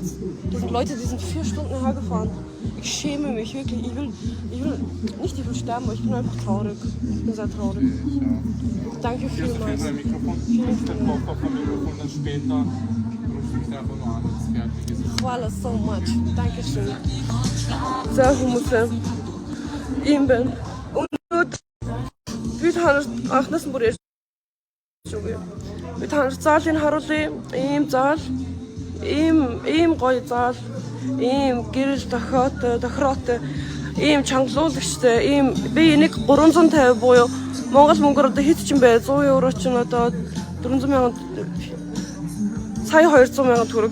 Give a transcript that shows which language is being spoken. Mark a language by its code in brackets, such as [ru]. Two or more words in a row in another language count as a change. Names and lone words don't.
[de] Das sind Leute, die sind 4 Stunden hergefahren. Ich schäme mich wirklich. Ich will sterben, aber ich bin einfach traurig. Ich bin sehr traurig. Danke vielmals. Hier ist Mikrofon. Vielen Dank. Auf dem Mikrofon dann später. Rufst du mich einfach nur an, wenn es fertig ist. [en] Hvala so much. Dankeschön. [mn] За хүмүүсээ ийм байна. Өнөөдөр би танарт анхнаас нь бүр ярьж байгаа. Би танарт заалыг харуулъя. Ийм заал, ийм гоё заал, ийм гэрэл тохироотой, ийм чангалуулагчтай, ийм би энийг 350 буюу Монгол мөнгөөр одоо хэд ч юм бэ 100 евро ч одоо 400,000 сая 200,000 төгрөг.